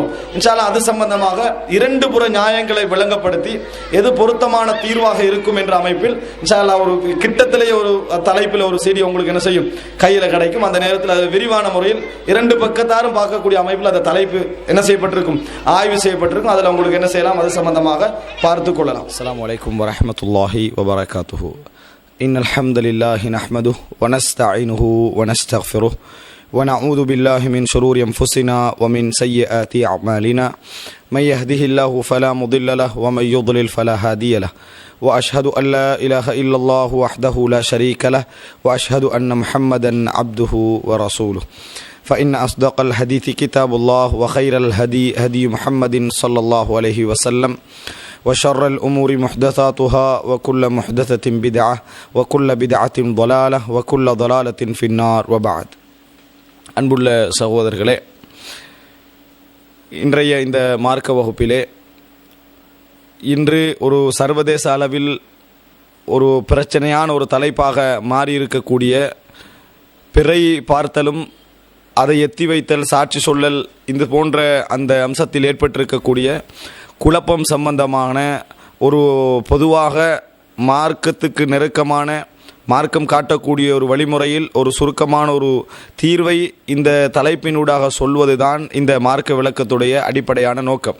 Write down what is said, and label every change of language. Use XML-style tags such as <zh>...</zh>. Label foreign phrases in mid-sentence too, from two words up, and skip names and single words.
<ar>إن شاء الله</ar> <ta>அது சம்பந்தமாக 2 புற நியாயங்களை விளங்கப்படுத்தி எது பொருத்தமான தீர்வாக இருக்கும் என்ற அமைப்பில்</ta> <ar>إن شاء الله</ar> <ta>ஒரு கிட்டத்திலேயே ஒரு தலைப்பில் ஒரு செய்தி உங்களுக்கு என்ன செய்யும் கையில கிடைக்கும். அந்த நேரத்தில் அது விரிவான முறையில் 2 பக்கத்தாரும் பார்க்கக்கூடிய அமைப்பில் அந்த தலைப்பு என்ன செய்யப்பட்டிருக்கும், ஆய்வு செய்யப்பட்டிருக்கும். அதில் உங்களுக்கு என்ன செய்யலாம், அது சம்பந்தமாக பார்த்து கொள்ளலாம்.</ta> <ar>السلام عليكم ورحمة الله وبركاته. إن الحمد لله نحمده ونستعينه ونستغفره ونعوذ بالله من شرور أنفسنا ومن سيئات أعمالنا من يهده الله فلا مضل له ومن يضلل فلا هادي له وأشهد أن لا إله إلا الله وحده لا شريك له وأشهد أن محمدا عبده ورسوله فإن أصدق الحديث كتاب الله وخير الهدي هدي محمد صلى الله عليه وسلم وشر الأمور محدثاتها وكل محدثة بدعة وكل بدعة ضلالة وكل ضلالة في النار وبعد.</ar> <ta>அன்புள்ள சகோதரர்களே, இன்றைய இந்த மார்க்க வகுப்பிலே இன்று ஒரு சர்வதேச அளவில் ஒரு பிரச்சனையான ஒரு தலைப்பாக மாறியிருக்கக்கூடிய பிறை பார்த்தலும் அதை எத்தி வைத்தல் சாட்சி சொல்லல் இது போன்ற அந்த அம்சத்தில் ஏற்பட்டிருக்கக்கூடிய குழப்பம் சம்பந்தமான ஒரு பொதுவாக மார்க்கத்துக்கு நெருக்கமான மார்க்கம் காட்டக்கூடிய ஒரு வழிமுறையில் ஒரு சுருக்கமான ஒரு தீர்வை இந்த தலைப்பினூடாக சொல்வதுதான் இந்த மார்க்க விளக்கத்துடைய அடிப்படையான நோக்கம்.</ta>